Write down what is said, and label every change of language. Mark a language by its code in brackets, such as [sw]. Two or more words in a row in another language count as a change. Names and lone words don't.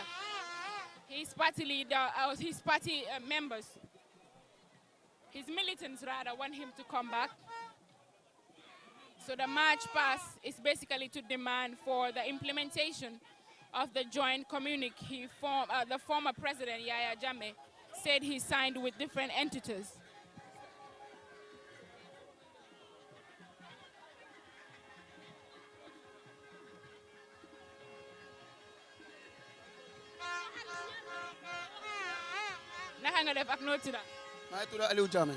[en] His party leader, his party members, his militants rather, want him to come back. So the march past is basically to demand for the implementation of the joint communique the former president Yahya Jammeh said he signed with different entities. [wo] Naka nga def ak noo tudda? maa ngi tudd Aliou Jammeh.